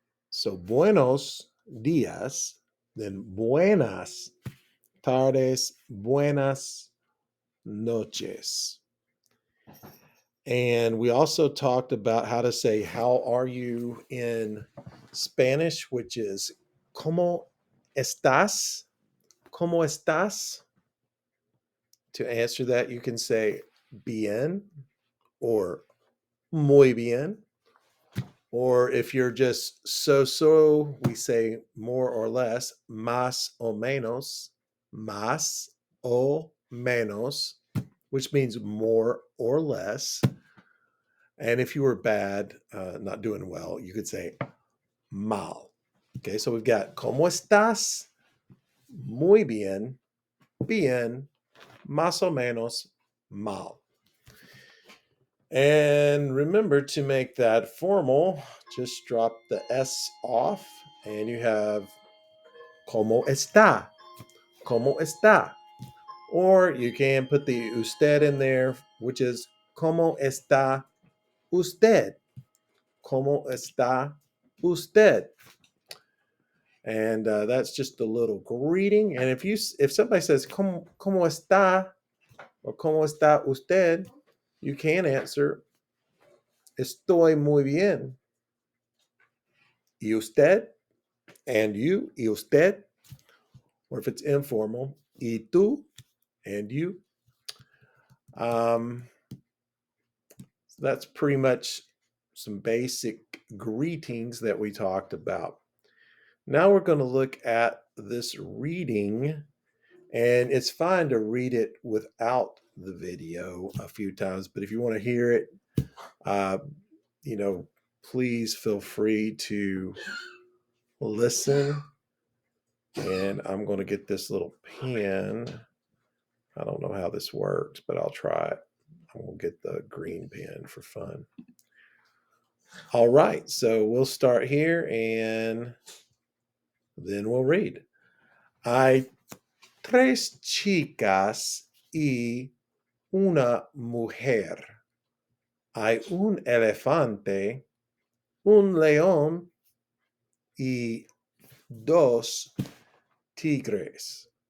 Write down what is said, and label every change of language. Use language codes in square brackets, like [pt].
[en] So [es] buenos dias, [en] then [es] buenas tardes, buenas noches. [en] And we also talked about how to say, how are you in Spanish, which is, [es] ¿Cómo estás? ¿Cómo estás? [en] To answer that, you can say bien or [es] muy bien. [en] Or if you're just so, we say more or less, [es] más o menos, más o menos, [en] which means more or less. And if you were bad, not doing well, you could say mal. Okay, so we've got [es] ¿Cómo estás? Muy bien, bien, más o menos, mal. [en] And remember, to make that formal, just drop the S off and you have [es] ¿Cómo está? ¿Cómo está? [en] Or you can put the usted in there, which is [es] ¿Cómo está usted? ¿Cómo está usted? [en] And that's just a little greeting. And if somebody says [es] ¿Cómo está? [en] Or [es] ¿Cómo está usted? [en] You can answer [es] Estoy muy bien. ¿Y usted? [en] And you, [es] ¿y usted? [en] Or if it's informal, [es] ¿y tú? [en] And you. So that's pretty much some basic greetings that we talked about. Now we're going to look at this reading, and it's fine to read it without the video a few times, but if you want to hear it, uh, please feel free to listen. And I'm going to get this little pen. I don't know how this works, but I'll try it. I'm going to get the green pen for fun. All right, so we'll start here and then we'll read. [es] Hay tres chicas y una mujer. Hay un elefante, un león y dos tigres.